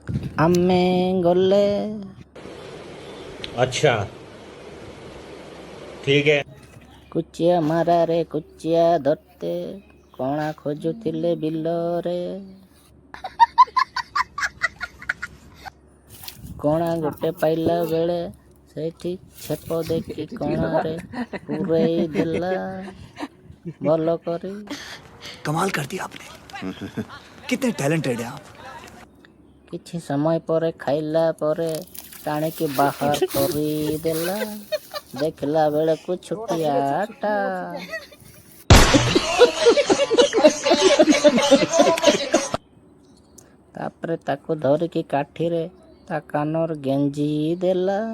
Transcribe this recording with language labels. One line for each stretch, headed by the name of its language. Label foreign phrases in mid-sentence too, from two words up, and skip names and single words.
Odia: ଆମେ ଗଲେ।
Hindi: अच्छा ठीक है।
Odia: କୁଚିଆ ମାରାରେ କୁଚିଆ ଧରତେ କଣା ଖୋଜୁଥିଲେ ବିଲରେ। କଣା ଗୋଟେ ପାଇଲା ବେଳେ ସେଇଠି ଛେପ ଦେଖି କଣାରେ ପୁରେଇ ଦେଲା ଭଲ କରି।
Hindi: कमाल कर दिया आपने। कितने टैलेंटेड हैं आप।
Odia: କିଛି ସମୟ ପରେ ଖାଇଲା ପରେ ଟାଣିକି ବାହାର କରିଦେଲା। ଦେଖିଲା ବେଳକୁ ଛୋଟିଆଟା। ତାପରେ ତାକୁ ଧରିକି କାଠିରେ ତା କାନର ଗେଞ୍ଜି ଦେଲା।